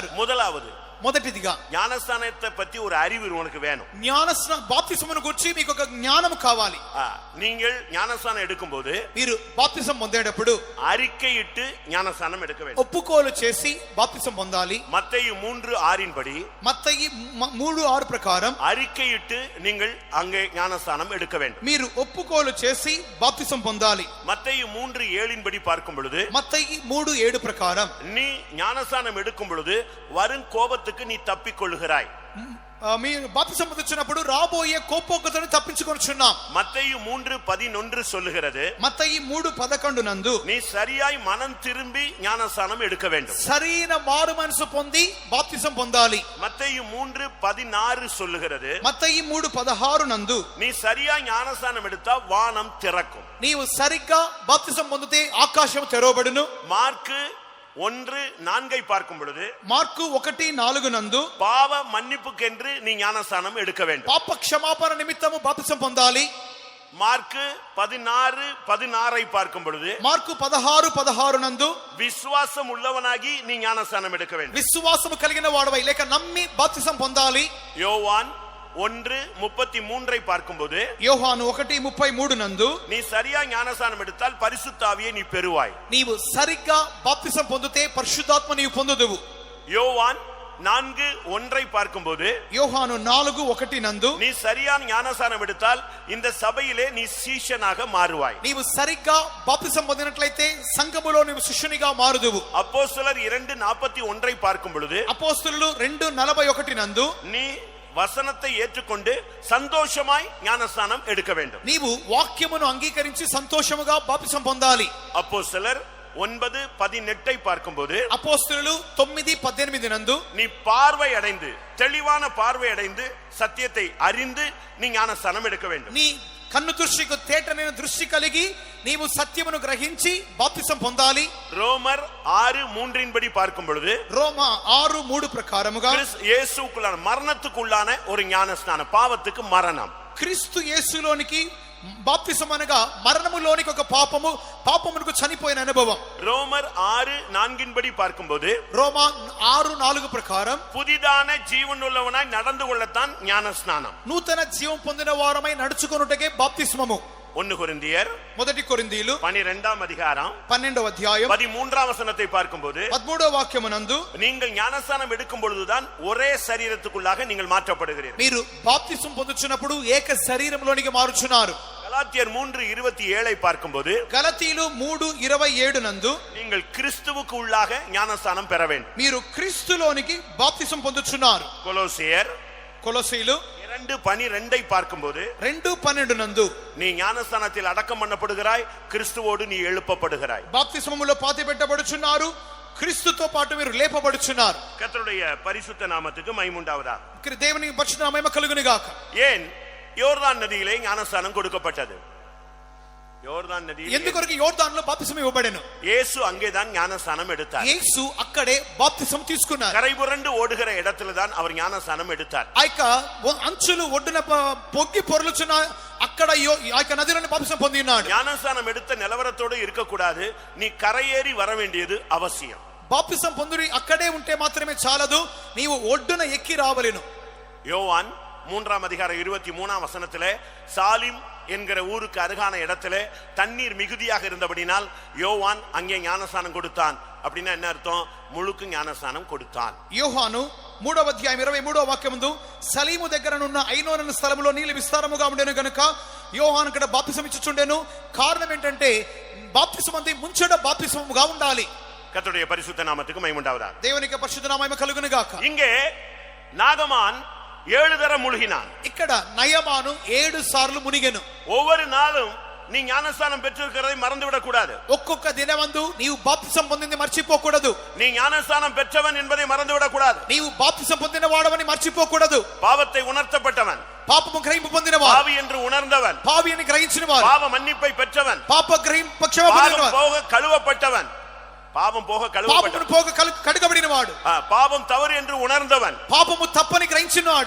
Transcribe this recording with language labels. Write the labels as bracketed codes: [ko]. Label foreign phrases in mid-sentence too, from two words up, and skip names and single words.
[ta] முதலாவது [te] మొదటిదిగా [ta] ஞானஸ்நானத்தை பத்தி ஒரு அறிவு உனக்கு வேணும். [te] బాప్తిస్మమును గురించి మీకు ఒక జ్ఞానం కావాలి. [ta] நீங்கள் ஞானஸ்நானம் எடுக்கும்போது [te] మీరు బాప్తిసం పొందేటప్పుడు [ta] அறிக்கையிட்டு ஞானஸ்நானம் எடுக்க வேண்டும். [te] ఒప్పుకోలు చేసి బాప్తిసం పొందాలి. [ta] மத்தேயு 3:6 படி, [te] మత్తయి 3:6 ప్రకారం [ta] அறிக்கையிட்டு நீங்கள் அங்கே ஞானஸ்நானம் எடுக்க வேண்டும். [te] మీరు ఒప్పుకోలు చేసి బాప్తిసం పొందాలి. [ta] மத்தேயு 3:7 படி பார்க்கும் பொழுது, [te] మత్తయి 3:7 ప్రకారం [ta] நீ ஞானஸ்நானம் எடுக்கும் பொழுது வரும் கோபத்துக்கு நீ தப்பிக்கொள்கிறாய். [te] మీరు బాప్తిసం పొందుచున్నప్పుడు రాబోయే కోపోగ్రతను తప్పించుకొనుచున్నాం. [ta] மத்தேயு 3:11 சொல்லுகிறது, [te] మత్తయి 3:11 నందు [ta] நீ சரியாய் மனம் திரும்பி ஞானஸ்நானம் எடுக்க வேண்டும். [te] సరైన మారు మనసు పొంది బాప్తిసం పొందాలి. [ta] மத்தேயு 3:16 சொல்லுகிறது, [te] మత్తయి 3:16 నందు [ta] நீ சரியாய் ஞானஸ்நானம் எடுத்தா வானம் திறக்கும். [te] నీవు సరిగ్గా బాప్తిసం పొందితే ఆకాశం తెరవబడును. [ta] மார்க்கு 1:4 பார்க்கும் பொழுது, [te] మార్కు 1:4 నందు [ta] பாவ மன்னிப்புக்கென்று நீ ஞானஸ்நானம் எடுக்க வேண்டும். [te] పాప క్షమాపణ నిమిత్తము బాప్తిసం పొందాలి. [ta] மார்க்கு 16:16 பார்க்கும் பொழுது, [te] మార్కు 16:16 నందు [ta] விசுவாசம் உள்ளவனாகி நீ ஞானஸ்நானம் எடுக்க வேண்டும். [te] విశ్వాసము కలిగిన వాడవై లేక నమ్మి బాప్తిసం పొందాలి. [ta] யோவான் 1:33 பார்க்கும்போது, [te] యోహాను 1:33 నందు [ta] நீ சரியா ஞானஸ்நானம் எடுத்தால் பரிசுத்த ஆவியை நீ பெறுவாய். [te] నీవు సరిగ్గా బాప్తిసం పొందితే పరిశుద్ధాత్మ నీవు పొందుదువు. [ta] யோவான் 4:1 பார்க்கும்போது, [te] యోహాను 4:1 నందు [ta] நீ சரியான ஞானஸ்நானம் எடுத்தால் இந்த சபையிலே நீ சீஷனாக மாறுவாய். [te] నీవు సరిగ్గా బాప్తిసం పొందినట్లయితే సంఘములో నీవు శిష్యునిగా మారుదువు. [ta] அப்போஸ்தலர் 2:41 பார்க்கும் பொழுது, [te] అపోస్తలులు 2:41 నందు [ta] நீ வசனத்தை ஏற்றுக்கொண்டு சந்தோஷமாய் ஞானஸ்நானம் எடுக்க வேண்டும். [te] నీవు వాక్యమును అంగీకరించి సంతోషముగా బాప్తిసం పొందాలి. [ta] அப்போஸ்தலர் 9:18 பார்க்கும்போது, [te] అపోస్తలులు 9:18 నందు [ta] நீ பார்வை அடைந்து தெளிவான பார்வை அடைந்து சத்தியத்தை அறிந்து நீ ஞானஸ்நானம் எடுக்க வேண்டும். [te] నీ కన్ను దృష్టికి తేటనైన దృష్టి కలిగి నీవు సత్యమును గ్రహించి బాప్తిసం పొందాలి. [ta] ரோமர் 6:3 படி பார்க்கும் பொழுது, [te] రోమా 6:3 ప్రకారముగా [ta] இயேசுக்குள்ளான மரணத்துக்குள்ளான ஒரு ஞானஸ்நானம், பாவத்துக்கு மரணம். [te] క్రీస్తు యేసులోనికి బాప్తిసం అనగా మరణములోనికి ఒక పాపమునకు చనిపోయిన అనుభవం. [ta] ரோமர் 6:4 படி பார்க்கும்போது, [te] రోమా 6:4 ప్రకారం [ta] புதிதான ஜீவன் உள்ளவனாய் நடந்து கொள்ளத்தான் ஞானஸ்நானம். [te] నూతన జీవం పొందిన వారమై నడుచుకొనుటకే బాప్తిస్మము. [ta] 1 கொரிந்தியர் [te] మొదటి కొరింథీయులు 12వ అధ్యాయం 12వ అధ్యాయం [ta] 13వ వచనத்தை பார்க்கும்போது [te] 13వ వాక్యమునందు [ta] நீங்கள் ஞானஸ்நானம் எடுக்கும் பொழுதுதான் ஒரே சரீரத்துக்குள்ளாக நீங்கள் மாற்றப்படுகிறீர்கள். [te] మీరు బాప్తిసం పొందుచున్నప్పుడు ఏక శరీరంలోనికి మారుచున్నారు. [ta] கலாத்தியர் 3:27 பார்க்கும்போது [te] గలతీయులు 3:27 నందు [ta] நீங்கள் கிறிஸ்துவுக்கு உள்ளாக ஞானஸ்நானம் பெற வேண்டும். [te] మీరు క్రీస్తులోనికి బాప్తిసం పొందుచున్నారు. కొలొసీయులు [ta] 2:12 பார்க்கும்போது [te] 2:12 నందు [ta] நீ ஞானஸ்நானத்தில் அடக்கம் பண்ணப்படுகிறாய், கிறிஸ்துவோடு நீ எழுப்பப்படுகிறாய். [te] బాప్తిసములో పాతి పెట్టబడుచున్నారు, క్రీస్తుతో పాటు మీరు లేపబడుచున్నారు. [ta] கர்த்தருடைய பரிசுத்த நாமத்துக்கு மகிமை உண்டாவதாக. [te] దేవుని పరిశుద్ధ నామము మహిమ కలుగును గాక. [ta] ஏன் யோர்தான் நதியிலே ஞானஸ்நானம் கொடுக்கப்பட்டது? யோர்தான் நதியில் [te] ఎందుకొరకు యోర్దానులో బాప్తిసం ఇవ్వబడెను? [ta] இயேசு அங்கேதான் ஞானஸ்நானம் எடுத்தார். [te] యేసు అక్కడే బాప్తిసం తీసుకున్నారు. [ta] கரைபுரண்டு ஓடுகிற இடத்துல தான் அவர் ஞானஸ்நானம் எடுத்தார். [te] ఆ యొక్క అంచులు ఒడ్డున పొగ్గి పొర్లుచున్న అక్కడ ఆ యొక్క నదిలోని బాప్తిసం పొంది ఉన్నాడు. [ta] ஞானஸ்நானம் எடுத்த நிலவரத்தோடு இருக்க கூடாது, நீ கரையேறி வர வேண்டியது அவசியம். [te] బాప్తిసం పొంది అక్కడే ఉంటే మాత్రమే చాలదు, నీవు ఒడ్డున ఎక్కి రావలెను. [ta] யோவான் [te] 3వ అధ్యాయం 23వ [ta] వచనத்திலே சாலிம் என்கிற ஊருக்கு அருகான இடத்திலே தண்ணீர் மிகுதியாக இருந்தபடினால் யோவான் அங்கே ஞானஸ்நானம் கொடுத்தான். அப்படின்னா என்ன அர்த்தம்? முழுக்கு ஞானஸ்நானம் கொடுத்தான். [te] యోహాను 3వ అధ్యాయం 23వ వాక్యమందు సలీము దగ్గరనున్న ఐనోను స్థలములో నీళ్లు విస్తారముగా ఉండెను గనుక యోహాను ఇక్కడ బాప్తిసం ఇచ్చుచుండెను. కారణం ఏంటంటే బాప్తిసం అంటే ముంచెడ బాప్తిసముగా ఉండాలి. [ta] கர்த்தருடைய பரிசுத்த நாமத்துக்கு மகிமை உண்டாவதாக. [te] దేవునికి పరిశుద్ధ నామము కలుగును గాక. [ta] இங்கே நாகமான் 7 தரம் முழுகினான். [te] ఇక్కడ నయమాను 7 సార్లు మునిగెను. [ta] ஒவ்வொரு நாளும் நீ ஞானஸ்நானம் பெற்றிருக்கிறதை மறந்து விடக் கூடாது. [te] ఒక్కొక్క దినమందు నీవు బాప్తిసం పొందింది మర్చిపోకూడదు. [ta] நீ ஞானஸ்நானம் பெற்றவன் என்பதை மறந்து விடக் கூடாது. [te] నీవు బాప్తిసం పొందిన వాడవని మర్చిపోకూడదు. [ta] பாவத்தை உணர்த்தப்பட்டவன், [te] పాపము గ్రహింపు పొందినవాడు, [ta] பாவி என்று உணர்ந்தவன், [te] పావి అని గ్రహించినవాడు, [ta] பாவ மன்னிப்பை பெற்றவன், [te] పాప గ్రహింపు క్షమ పొందినవాడు, [ta] போக கழுவப்பட்டவன், பாவம் போக [te] పాపమును పోగ కడుగబడినవాడు, [ta] பாவம் தவறு என்று உணர்ந்தவன், [te] పాపము తప్పని గ్రహించినవాడు,